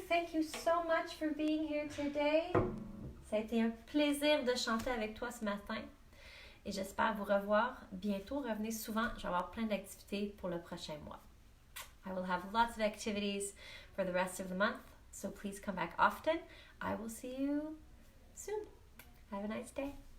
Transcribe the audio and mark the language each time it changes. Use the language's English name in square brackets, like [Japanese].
[English] Thank you so much for being here today. [French] Ça a été un plaisir de chanter avec toi ce matin. Et j'espère vous revoir bientôt. Revenez souvent. Je vais avoir plein d'activités pour le prochain mois. [English] I will have lots of activities for the rest of the month. So please come back often. I will see you soon. Have a nice day.